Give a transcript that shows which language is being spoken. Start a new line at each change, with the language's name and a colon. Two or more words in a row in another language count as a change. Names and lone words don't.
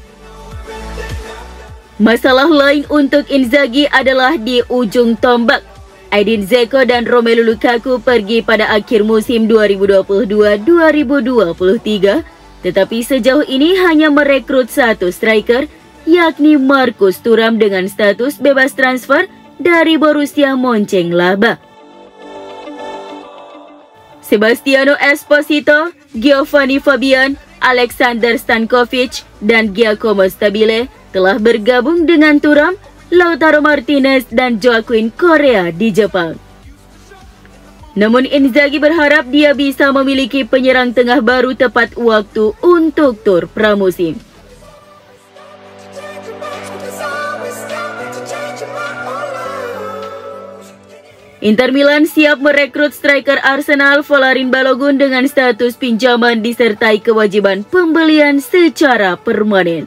Indonesian: Masalah lain untuk Inzaghi adalah di ujung tombak. Edin Dzeko dan Romelu Lukaku pergi pada akhir musim 2022-2023, tetapi sejauh ini hanya merekrut satu striker, yakni Marcus Thuram dengan status bebas transfer dari Borussia Mönchengladbach. Sebastiano Esposito, Giovanni Fabian, Alexander Stankovic, dan Giacomo Stabile telah bergabung dengan Thuram, Lautaro Martinez, dan Joaquin Correa di Jepang. Namun Inzaghi berharap dia bisa memiliki penyerang tengah baru tepat waktu untuk tur pramusim. Inter Milan siap merekrut striker Arsenal Folarin Balogun dengan status pinjaman disertai kewajiban pembelian secara permanen.